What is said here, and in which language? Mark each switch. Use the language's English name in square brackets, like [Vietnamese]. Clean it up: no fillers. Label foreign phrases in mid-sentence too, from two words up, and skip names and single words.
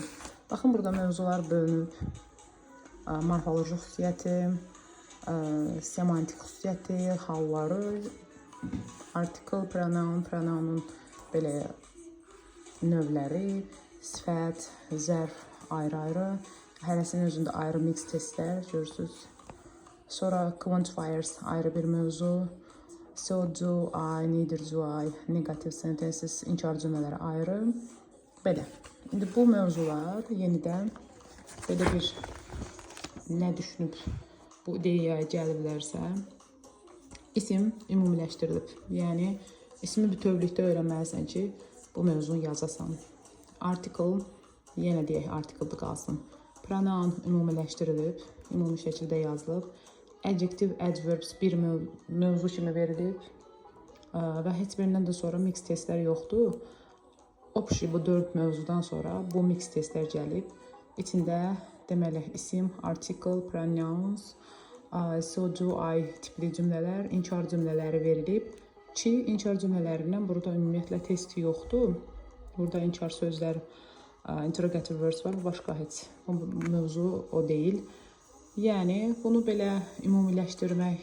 [Azerbaijani] Baxın, burada mövzular bölünüb. Morfoloji xüsusiyyəti, semantik xüsusiyyəti, halları, artikel, pronoun, pronounun belə növləri, sifət, zərf ayrı-ayrı, hərəsinin özündə ayrı mix testlər görürsünüz. Sonra quantifiers ayrı bir mövzu, [English] so, do, I, neither do I, negative sentences, [Azerbaijani] inkar cümlələri ayrı. Belə. İndi bu mövzular yenidən belə bir nə düşünüb bu ideyaya gəliblərsə, isim ümumiləşdirilib. Yəni, ismi bütövlükdə öyrənməlisən ki, bu mövzunu yazasan. Article, yenə deyək, article'da qalsın. Pronoun ümumiləşdirilib, ümumi şəkildə yazılıb. [English] Adjective, adverbs [Azerbaijani] bir mövzu kimi verilib və heç birindən də sonra mix testlər yoxdur. Общий bu 4 mövzudan sonra bu mix testlər gəlib. İçində deməli isim, article, pronouns, [English] so, do, I [Azerbaijani] tipli cümlələr, inkar cümlələri verilib ki, inkar cümlələrindən burada ümumiyyətlə testi yoxdur. Burada inkar sözlər, [English] interrogative words [Azerbaijani] var, başqa heç. Bu mövzu o deyil. Yəni, bunu belə ümumiləşdirmək.